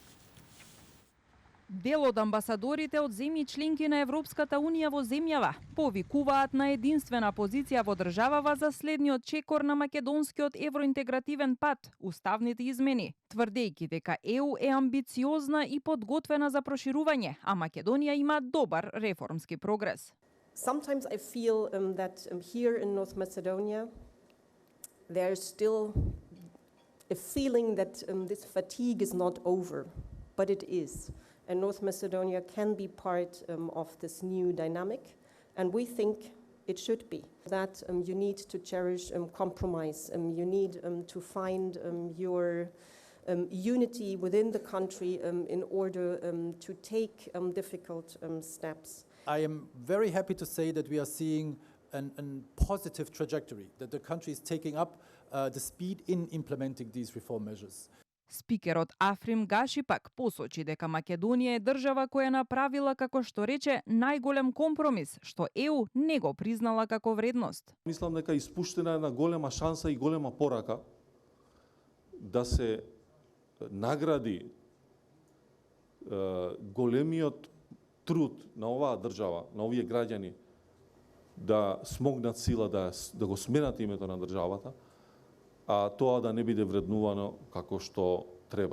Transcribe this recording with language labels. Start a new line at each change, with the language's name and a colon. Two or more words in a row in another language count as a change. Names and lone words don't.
Macedonian: Дел од амбасадорите од земји членки на Европската Унија во земјава повикуваат на единствена позиција во државава за следниот чекор на македонскиот евроинтегративен пат, уставните измени, тврдејќи дека ЕУ е амбициозна и подготвена за проширување, а Македонија има добар реформски прогрес.
English: Sometimes I feel that here in North Macedonia there is still a feeling that this fatigue is not over, but it is. And North Macedonia can be part of this new dynamic, and we think it should be. That you need to cherish compromise, you need to find your unity within the country in order to take difficult steps. I am very happy to say that we are seeing a positive trajectory, that the country is taking up the speed in implementing these reform measures.
Macedonian: Спикерот Африм Гаши пак посочи дека Македонија е држава која направила, како што рече, најголем компромис, што ЕУ не го признала како вредност. Мислам дека испуштена една голема шанса и голема порака да се награди големиот труд на оваа држава, на овие граѓани, да смогнат сила да го сменат името на државата, а тоа да не биде вреднувано како што треба.